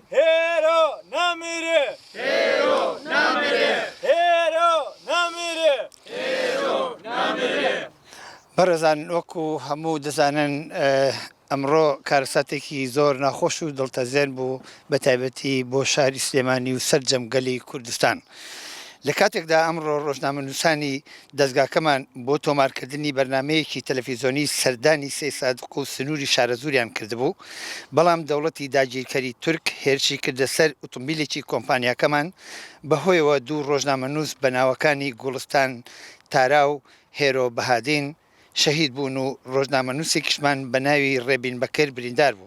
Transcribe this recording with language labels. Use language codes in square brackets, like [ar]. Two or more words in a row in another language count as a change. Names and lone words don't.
[fa] هیرو نمیره، هیرو نمیره، هیرو نمیره، هیرو نمیره. [ckb] بەڕێزان وەکو هەموو دەزانن ئەمڕۆ کارەساتێکی زۆر ناخۆش و دڵتەزێن بوو بە تایبەتی بۆ شاری سلێمانی و سەرجەمگەلی کوردستان. لە کاتێکدا ئەمڕۆ ڕۆژنامەنووسانی دەستگاکەمان بۆ تۆمارکردنی بەرنمەیەکی تەلەڤیزۆنی سەردانی سێ سادق و سنووری شارەزوریان کردبوو، بەڵام دەوڵەتی داگیرکەری تورک هێرشی کردە سەر ئۆتۆمبیلێکی کۆمپانیاکەمان بەهۆیەوە دوو ڕۆژنامەنووس بە ناوەکانی گوڵستان تارا و هێرۆ بەهادین شەهید بوون و ڕۆژنامەنووسێکیشمان بە ناوی ڕێبین بەکر بریندار بوو.